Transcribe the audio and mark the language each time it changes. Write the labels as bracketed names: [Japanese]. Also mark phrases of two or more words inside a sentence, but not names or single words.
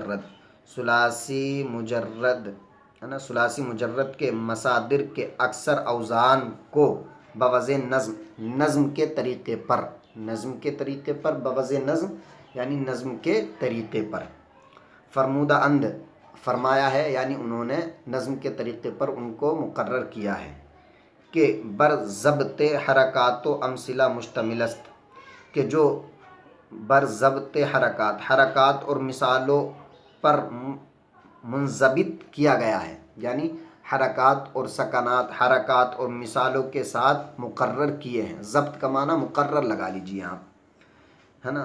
[Urdu] مجرد ہے نا، ثلاثی مجرد کے مصادر کے اکثر اوزان کو بوزن نظم کے طریقے پر بوزن نظم یعنی نظم کے طریقے پر [Persian] فرمودہ اند [Urdu] فرمایا ہے، یعنی انہوں نے نظم کے طریقے پر ان کو مقرر کیا ہے کہ [Persian] بر ضبط حرکات و امثلہ مشتمل است، [Urdu] کہ جو [Persian] بر ضبط حرکات [Urdu] اور مثالوں پر منضبط کیا گیا ہے، یعنی حرکات اور سکنات، حرکات اور مثالوں کے ساتھ مقرر کیے ہیں۔ ضبط کا معنی مقرر لگا لیجیے آپ، ہے نا۔